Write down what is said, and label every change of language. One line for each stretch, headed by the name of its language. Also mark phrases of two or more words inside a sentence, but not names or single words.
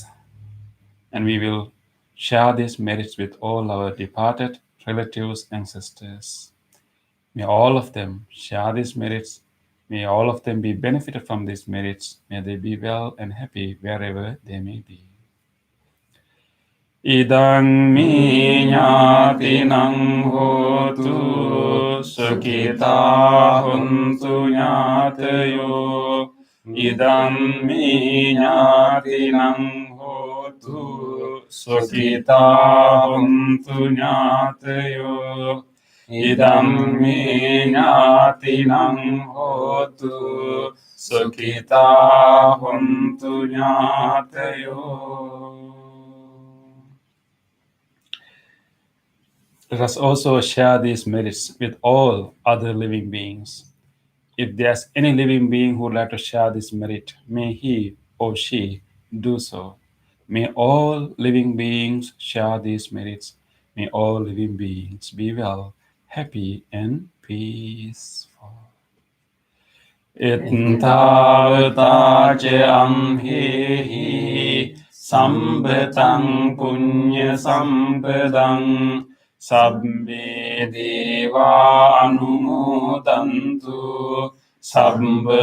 English: And we will share these merits with all our departed relatives, ancestors. May all of them share these merits. May all of them be benefited from these merits. May they be well and happy wherever they may be.
Pali: Idang mi ñātinang hotu sukhita huntu ñātayo. Idang mi ñātinang hotu sukhita huntu ñātayo. Idam mi ñātinang hotu sukhita huntu ñātayo.
English: Let us also share these merits with all other living beings. If there's any living being who would like to share this merit, may he or she do so. May all living beings share these merits. May all living beings be well, happy, and peaceful.
Pali: Ittavata ce amhehi sambetang punya sampadang sabbe deva anumodantu sabba